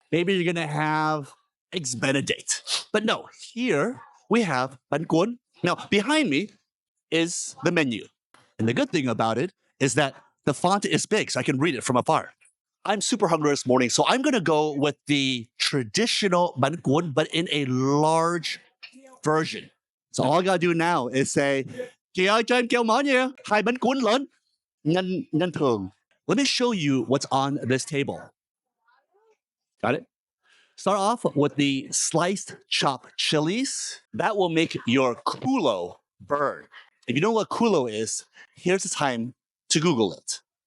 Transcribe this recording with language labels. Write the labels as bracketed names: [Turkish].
[English] Maybe you're going to have eggs Benedict. But no, here we have bánh cuon. Now, behind me is the menu. And the good thing about it is that the font is big, so I can read it from afar. I'm super hungry this morning, so I'm going to go with the traditional bánh cuon, but in a large version. So all I got to do now is say, [Vietnamese] chị ơi, cho em kêu món nha, 2 bánh cuốn lớn, nhân thường. [English] Let me show you what's on this table. Got it? Start off with the sliced chopped chilies. That will make your culo burn. If you know what culo is, here's the time to Google it.